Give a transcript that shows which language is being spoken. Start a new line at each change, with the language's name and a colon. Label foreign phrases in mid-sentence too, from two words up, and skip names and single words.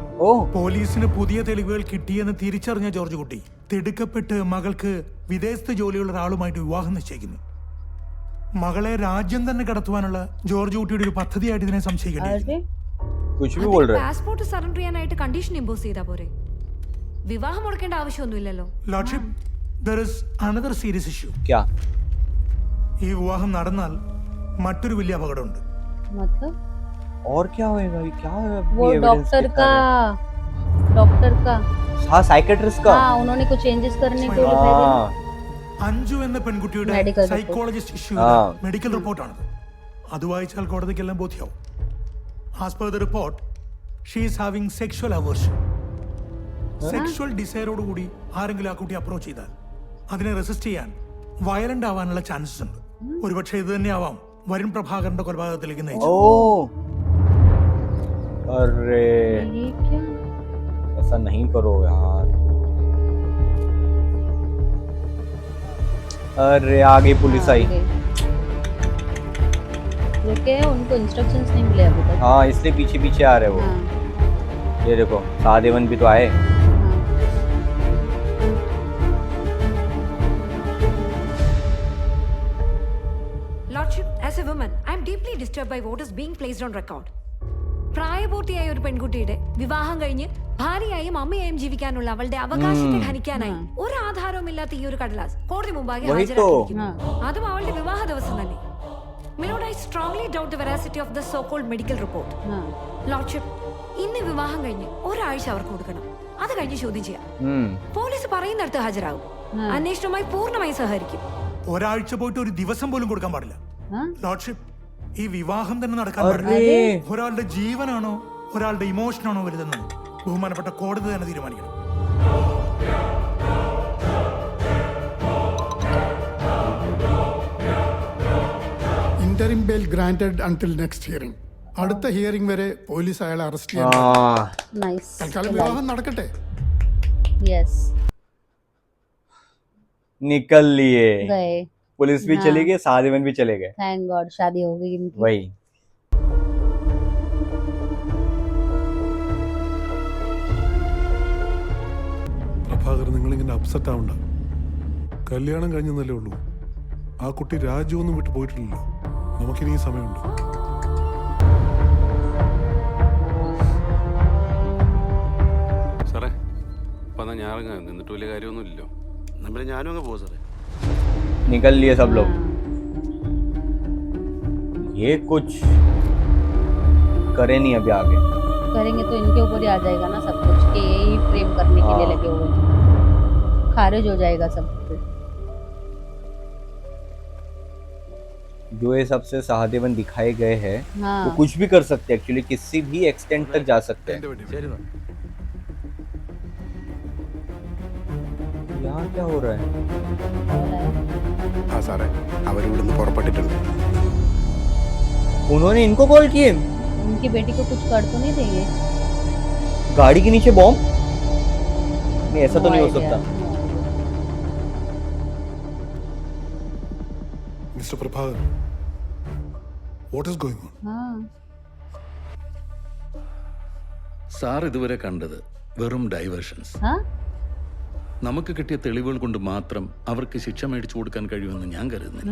Malayalam: പോലീസിന് പുതിയ തെളിവുകൾ കിട്ടിയെന്ന് തിരിച്ചറിഞ്ഞ ജോർജ് കുട്ടി തിടുക്കപ്പെട്ട് മകൾക്ക് വിദേശത്ത് ജോലിയുള്ള ഒരാളുമായിട്ട് വിവാഹം നിശ്ചയിക്കുന്നു. മകളെ രാജ്യം തന്നെ കടത്തുവാനുള്ള ജോർജ് കുട്ടിയുടെ ഒരു പദ്ധതിയായിട്ട് ഇതിനെ സംശയിക്കേണ്ടി.
English: passport surrender
Malayalam: ചെയ്യാനായിട്ട്
English: condition impose
Malayalam: ചെയ്താ പോരെ? വിവാഹം മുടക്കേണ്ട ആവശ്യമൊന്നുമില്ലല്ലോ. ലോർഡ്ഷിപ്പ്,
English: there is another serious issue.
Malayalam: ഈ വിവാഹം നടന്നാൽ മറ്റൊരു വലിയ അപകടമുണ്ട്.
Hindi: मतलब और क्या होएगा? क्या वो डॉक्टर का हाँ, साइकेट्रिस्ट का. हाँ, उन्होंने कुछ चेंजेस करने को दिखाई दे.
Malayalam: അഞ്ജു എന്ന പെൺകുട്ടിയുടെ
English: psychologist issue medical
Malayalam: റിപ്പോർട്ടാണത്. അത് വായിച്ചാൽ കോടതിക്കെല്ലാം ബോധ്യമാവും.
English: As per the report, she is having sexual aversion.
Malayalam: സെക്ഷൽ ഡിസയറോടുകൂടി ആരെങ്കിലും ആ കുട്ടി അപ്രോച്ച് ചെയ്താൽ അതിനെ റെസിസ്റ്റ് ചെയ്യാൻ വയലന്റ് ആവാനുള്ള ചാൻസസ് ഉണ്ട്. ഒരുപക്ഷെ ഇത് തന്നെ ആവാം വരുൺ പ്രഭാകരന്റെ കൊലപാതകത്തിലേക്ക് നയിച്ചു.
Hindi: अरे ऐसा नहीं करो यार. अरे आगे पुलिस आई. रुके, उनको इंस्ट्रक्शंस नहीं मिले अभी तक. हाँ, इसलिए पीछे पीछे आ रहे वो. ये देखो सहादेवन भी तो आए.
English: As a woman, I am deeply disturbed by what is being placed on record.
Malayalam: പ്രായപൂർത്തിയായ ഒരു പെൺകുട്ടിയുടെ വിവാഹം കഴിഞ്ഞ് ഭാര്യയായും അമ്മയായും ജീവിക്കാനുള്ള അവളുടെ അവകാശത്തെ ഹനിക്കാനായി ഒരു ആധാരവുമില്ലാത്ത ഈ ഒരു കടലാസ് കോടതി മുമ്പാകെ ഹാജരാക്കിയിരിക്കുന്നു. അതും അവളുടെ വിവാഹ ദിവസം തന്നെ.
English: Milord, I strongly doubt the veracity of the so-called medical report.
Malayalam: ലോർഡ്ഷിപ്പ്, ഇന്ന് വിവാഹം കഴിഞ്ഞ് ഒരാഴ്ച അവർക്ക് കൊടുക്കണം. അത് കഴിഞ്ഞ് ചോദ്യം ചെയ്യാം. പോലീസ് പറയുന്നിടത്ത് ഹാജരാകും. അന്വേഷണവുമായി പൂർണ്ണമായി സഹകരിക്കും. ഒരാഴ്ച പോയിട്ട് ഒരു ദിവസം പോലും കൊടുക്കാൻ പാടില്ല. ലോർഡ്ഷിപ്പ്, ഈ വിവാഹം തന്നെ നടക്കാൻ പാടില്ല. ഒരാളുടെ ജീവനാണോ ഒരാളുടെ ഇമോഷനാണോ വലുതെന്ന് ബഹുമാനപ്പെട്ട കോടതി തന്നെ തീരുമാനിക്കണം.
English: Interim bail granted until next hearing.
Malayalam: അടുത്ത ഹിയറിംഗ് വരെ പോലീസ് അയാളെ അറസ്റ്റ് ചെയ്യാൻ. തൽക്കാലം വിവാഹം നടക്കട്ടെ.
Hindi: निकल लिए, पुलिस भी चली गई, सहादेवन भी चले गए.
English: Thank God,
Hindi: शादी हो गई इनकी. वही
Malayalam: പ്രഭാകർ, നിങ്ങളിങ്ങനെ അപ്സെറ്റ് ആവണ്ട. കല്യാണം കഴിഞ്ഞെന്നല്ലേ ഉള്ളൂ. ആ കുട്ടി രാജ്യമൊന്നും വിട്ടു പോയിട്ടില്ലല്ലോ. നമുക്കിനി സമയമുണ്ട്. സാറേ, അപ്പം ഞാൻ ഇറങ്ങാം. നിന്നിട്ട് വലിയ കാര്യമൊന്നുമില്ലല്ലോ. നമ്മൾ ഞാനും അങ്ങ് പോകും സാറേ.
Hindi: निकल लिए सब लोग. ये कुछ करे नहीं अभी आगे. करेंगे तो इनके ऊपर ही आ जाएगा ना सब कुछ कि यही प्रेम करने के लिए लगे हुए. खारिज हो जाएगा सब कुछ. जो ये सबसे सहादेवन दिखाए गए हैं, वो कुछ भी कर सकते हैं. एक्चुअली किसी भी एक्सटेंट तक जा सकते हैं. यहाँ क्या हो रहा है? हाँ सारे,
Malayalam: അവരിവിടുന്ന് പുറപ്പെട്ടിട്ടുണ്ട്.
Hindi: उन्होंने इनको कॉल किए? उनकी बेटी को कुछ कर तो नहीं देंगे? गाड़ी के नीचे बॉम्ब? नहीं, ऐसा तो नहीं हो सकता.
English: Mister Prabhakar, what is going on?
Malayalam: സാർ ഇതുവരെ കണ്ടത് വെറും ഡൈവേർഷൻസ്. നമുക്ക് കിട്ടിയ തെളിവുകൾ കൊണ്ട് മാത്രം അവർക്ക് ശിക്ഷ മേടിച്ചു കൊടുക്കാൻ കഴിയുമെന്ന് ഞാൻ കരുതുന്നില്ല.